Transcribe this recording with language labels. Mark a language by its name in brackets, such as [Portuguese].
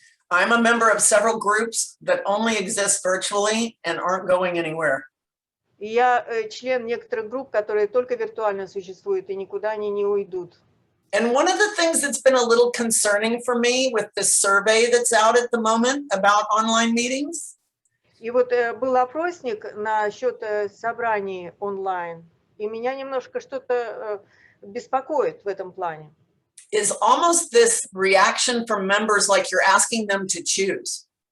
[English] I'm a member of several groups that only exist virtually and aren't going anywhere. [Russian] Я член некоторых групп, которые только виртуально существуют и никуда они не уйдут. [English] And one of the things that's been a little concerning for me with this survey that's out at the moment about online meetings. [Russian] И вот был опросник насчет собраний онлайн, и меня немножко что-то беспокоит в этом плане. [English] Is almost this reaction from members like you're asking them to choose.